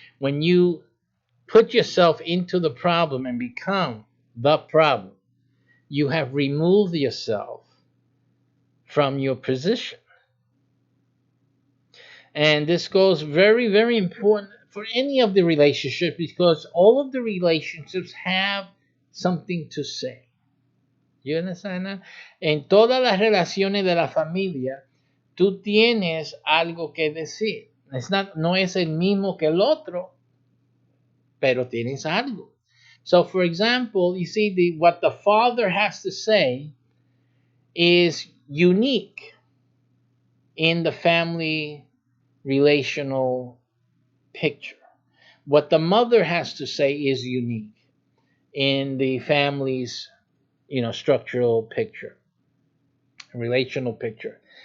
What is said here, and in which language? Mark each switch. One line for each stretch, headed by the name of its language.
English: When you put yourself into the problem and become the problem, you have removed yourself from your position. And this goes very, very important for any of the relationships, because all of the relationships have something to say. You understand that?
Spanish: En todas las relaciones de la familia, tú tienes algo que decir. No es el mismo que el otro, pero tienes algo.
English: So, for example, you see, what the father has to say is unique in the family relational picture. What the mother has to say is unique in the family's, structural picture, relational picture.